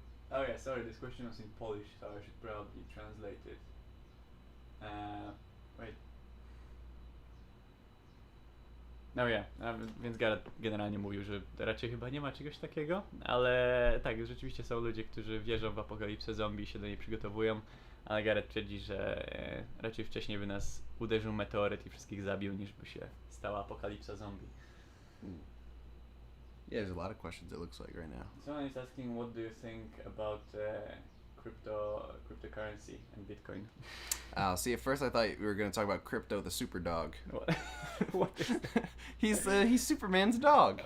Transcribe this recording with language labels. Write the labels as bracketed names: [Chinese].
[English] Oh yeah, sorry, this question was in Polish, so I should probably translate it. Wait. [Polish] No ja, więc Garrett generalnie mówił, że raczej chyba nie ma czegoś takiego, ale tak, rzeczywiście są ludzie, którzy wierzą w apokalipsę zombie i się do niej przygotowują, ale Garrett twierdzi, że raczej wcześniej by nas uderzył meteoryt i wszystkich zabił, niż by się stała apokalipsa zombie. [English] Yeah, there's a lot of questions it looks like right now. Someone is asking, what do you think about cryptocurrency and Bitcoin? See, at first I thought we were going to talk about Crypto the super dog. What? What is he's Superman's dog.